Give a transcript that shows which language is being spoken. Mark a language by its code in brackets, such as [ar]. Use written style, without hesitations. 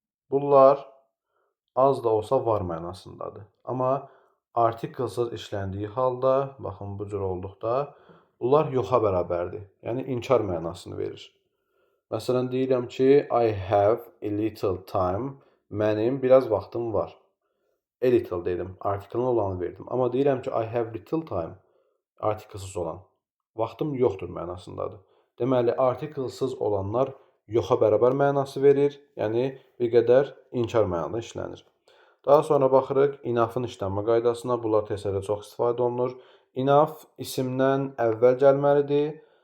[az] Bunlar az da olsa var mənasındadır. Amma artikelsiz işləndiyi halda, baxın bu cür olduqda, bunlar yoxa bərabərdir. Yəni inkar mənasını verir. Məsələn, deyirəm ki, [en] I have a little time. [az] Mənim biraz vaxtım var. A little dedim, artikelin olanı verdim. Amma deyirəm ki, [en] I have little time, [az] artikelsiz olan. Vaxtım yoxdur mənasındadır. Deməli, artikelsiz olanlar yoxa bərabər mənası verir. Yəni, bir qədər inkar mənada işlənir. Daha sonra baxırıq enough'ın işlənmə qaydasına. Bunlar testlərdə çox istifadə olunur. Enough isimdən əvvəl gəlməlidir.